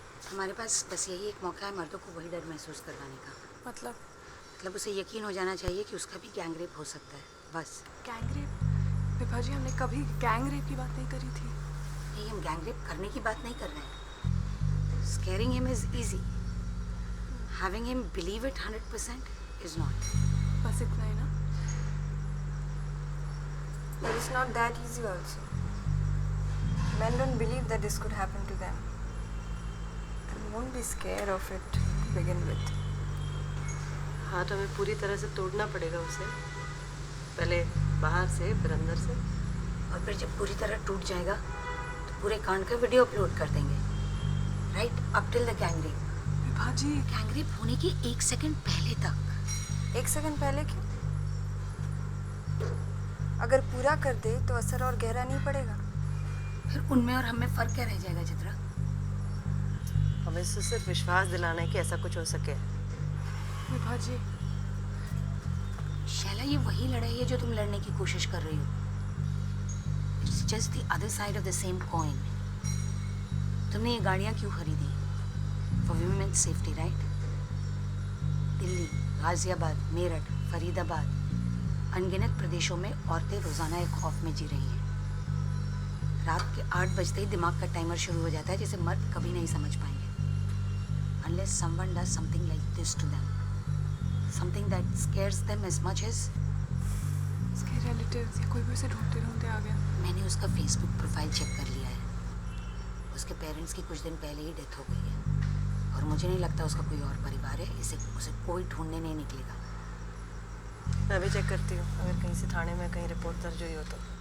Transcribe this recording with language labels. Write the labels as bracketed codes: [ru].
[hi] हमारे पास बस यही एक मौका है मर्दों को वही डर महसूस करवाने का। मतलब उसे यकीन हो जाना चाहिए कि उसका भी गैंग रेप हो सकता है, बस। Gang rape? विभा जी, हमने कभी गैंग रेप की बात नहीं करी थी। नहीं, हम गैंग रेप करने की बात नहीं कर रहे हैं। [en] Scaring him is easy. Having him believe it 100% is not. [hi] बस इतना ही ना? [en] But it's not that easy also. Men don't believe that this could happen to them. And won't be scared of it to begin with. [hi] हाँ, तो हमें पूरी तरह से तोड़ना पड़ेगा उसे, पहले बाहर से फिर अंदर से। और फिर जब पूरी तरह टूट जाएगा तो पूरे कांड का वीडियो अपलोड कर देंगे, right? [en] Up till the gang rape. [hi] Vibha ji, gang rape होने के 1 सेकंड पहले तक। 1 सेकंड पहले क्यों? अगर पूरा कर दे तो असर और गहरा नहीं पड़ेगा। फिर उनमें और हमें फर्क क्या रह जाएगा चित्रा? हमें इससे सिर्फ विश्वास दिलाना है कि ऐसा कुछ हो सके। विभा जी, शैला, ये वही लड़ाई है जो तुम लड़ने की कोशिश कर रही हो। [en] It's just the other side of the same coin. [hi] तुमने ये गाड़ियाँ क्यों खरीदी? [en] For women safety, right? [hi] Delhi, Ghaziabad, Meerut, Faridabad, अनगिनत प्रदेशों में औरतें रोजाना एक खौफ में जी रही हैं। रात के 8 बजते ही दिमाग का टाइमर शुरू हो जाता है, जिसे मर्द कभी नहीं समझ पाएंगे। [en] Unless someone does something like this to them, something that scares them as much as। [hi] उसके रिलेटिव्स या कोई भी उसे ढूंढते ढूंढते आ गया। मैंने उसका फेसबुक प्रोफाइल चेक कर लिया है। उसके पेरेंट्स की कुछ दिन पहले ही डेथ हो गई है और मुझे नहीं लगता उसका कोई और परिवार है। उसे कोई ढूंढने नहीं निकलेगा। मैं भी चेक करती हूँ, अगर कहीं से थाने में कहीं रिपोर्ट दर्ज हुई हो तो।